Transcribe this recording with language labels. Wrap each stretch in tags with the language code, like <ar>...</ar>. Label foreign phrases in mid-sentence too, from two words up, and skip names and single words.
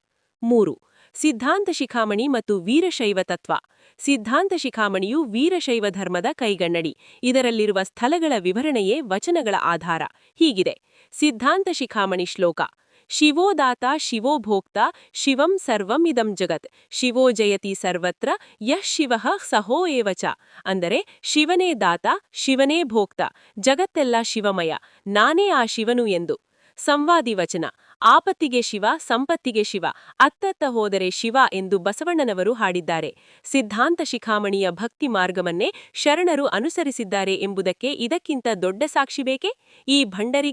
<kn>3. ಸಿದ್ಧಾಂತ ಶಿಖಾಮಣಿ ಮತ್ತು ವೀರಶೈವ ತತ್ವ. ಸಿದ್ಧಾಂತ ಶಿಖಾಮಣಿಯು ವೀರಶೈವ ಧರ್ಮದ ಕೈಗನ್ನಡಿ. ಇದರಲ್ಲಿರುವ ಸ್ಥಳಗಳ ವಿವರಣೆಯೇ ವಚನಗಳ ಆಧಾರ. ಹೀಗಿದೆ: ಸಿದ್ಧಾಂತ ಶಿಖಾಮಣಿ ಶ್ಲೋಕ:</kn> <sa>ಶಿವೋ ದಾತ ಶಿವೋ ಭೋಕ್ತ ಶಿವಂ ಸರ್ವಂ ಇದಂ ಜಗತ್ ಶಿವೋ ಜಯತಿ ಸರ್ವತ್ರ ಯಃ ಶಿವಃ ಸಹೋ ಏವಚ,</sa> <kn>ಅಂದರೆ ಶಿವನೇ ದಾತ, ಶಿವನೇ ಭೋಕ್ತ, ಜಗತ್ತೆಲ್ಲ ಶಿವಮಯ, ನಾನೇ ಆ ಶಿವನು ಎಂದು. ಸಂವಾದಿ ವಚನ: ಆಪತ್ತಿಗೆ ಶಿವ, ಸಂಪತ್ತಿಗೆ ಶಿವ, ಅತ್ತತ್ತ ಹೋದರೆ ಶಿವ ಎಂದು ಬಸವಣ್ಣನವರು ಹಾಡಿದ್ದಾರೆ. ಸಿದ್ಧಾಂತ ಶಿಖಾಮಣಿಯ ಭಕ್ತಿ ಮಾರ್ಗವನ್ನೇ ಶರಣರು ಅನುಸರಿಸಿದ್ದಾರೆ ಎಂಬುದಕ್ಕೆ ಇದಕ್ಕಿಂತ ದೊಡ್ಡ ಸಾಕ್ಷಿ ಬೇಕೇ ಈ ಭಂಡರಿಗೆ?</kn>